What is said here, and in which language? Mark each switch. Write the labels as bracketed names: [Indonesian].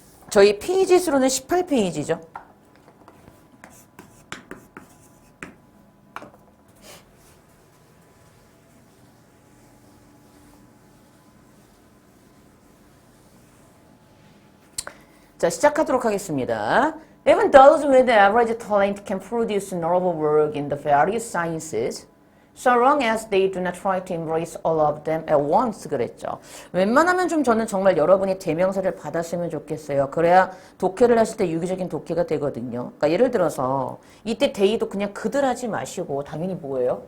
[Korean] 저희 페이지 수로는 18페이지죠. 자, 시작하도록 하겠습니다. [English] Even those with average talent can produce notable work in the various sciences, so long as they do not try to embrace all of them at once. [Korean] 그랬죠. 웬만하면 좀 저는 정말 여러분이 대명사를 받았으면 좋겠어요. 그래야 독해를 하실 때 유기적인 독해가 되거든요. 그러니까 예를 들어서 이때 데이도 그냥 그들 하지 마시고 당연히 뭐예요?